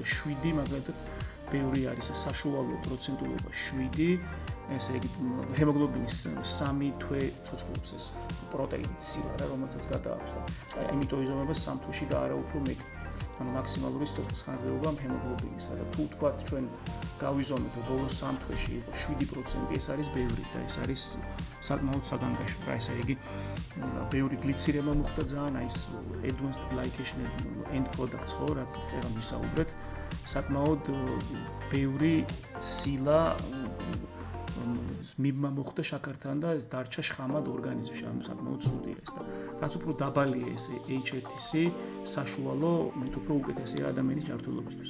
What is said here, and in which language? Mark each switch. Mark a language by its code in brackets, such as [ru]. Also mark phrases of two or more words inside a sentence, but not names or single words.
[ka] 7 მაგალითად ბევრი არის, საშუალო პროცენტულობა 7, ესე იგი ჰემოგლობინის 3 თვე ცოცხლობს ეს პროტეინი ცილა რა, რომელსაც გადააქვს და აი ამიტომ იზომება 3 თვეში და არა უფრო მეტი. ანუ მაქსიმალური სიცოცხლის ხანძრეობა ჰემოგლობინისა და თუ თქვა ჩვენ გავიზომეთ რომ ბოლოს 3 თვეში იყო 7%, ეს არის ბევრი და ეს არის საკმაოდ საგანგაშო რა, ესე იგი ბევრი გლიცირება მოხდა ძალიან აი ეს [en] advanced glycation end products [ka] ხო, რაც წერა მისაუბრეთ, საკმაოდ ბევრი ცილა მიბმა მოხდა შაქართან და დარჩა შხამად ორგანიზმში, ანუ საკმაოდ ცუდია ეს და რაც უფრო დაბალია ეს H1C საშუალო, მით უფრო უკეთესია ადამიანის ჯანმრთელობისთვის.